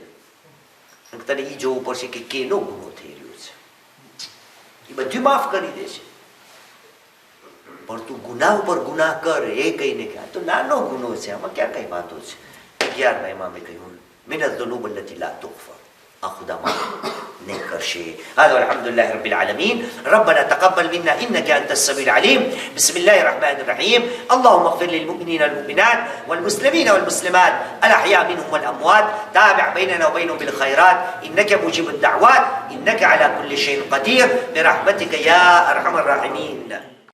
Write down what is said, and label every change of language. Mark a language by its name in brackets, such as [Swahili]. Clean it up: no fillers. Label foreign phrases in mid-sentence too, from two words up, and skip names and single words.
[Gujarati] તને એ જોવું પડશે કે કેનો ગુનો થઈ રહ્યો છે. એ બધું માફ કરી દેશે, પણ તું ગુનાહ ઉપર ગુનાહ કર એ કહીને કે આ તો નાનો ગુનો છે, આમાં ક્યાં કઈ વાતો છે. 11મા ઇમામે કહ્યું, [Arabic] من الذنوب التي لا تغفر, [Gujarati] આ ખુદા માફ નહીં કરશે. [Arabic] هذا والحمد لله رب العالمين. ربنا تقبل منا انك انت السميع العليم. بسم الله الرحمن الرحيم. اللهم اغفر للمؤمنين والمؤمنات والمسلمين والمسلمات الاحياء منهم والاموات. تابع بيننا وبينهم بالخيرات انك مجيب الدعوات انك على كل شيء قدير برحمتك يا ارحم الراحمين.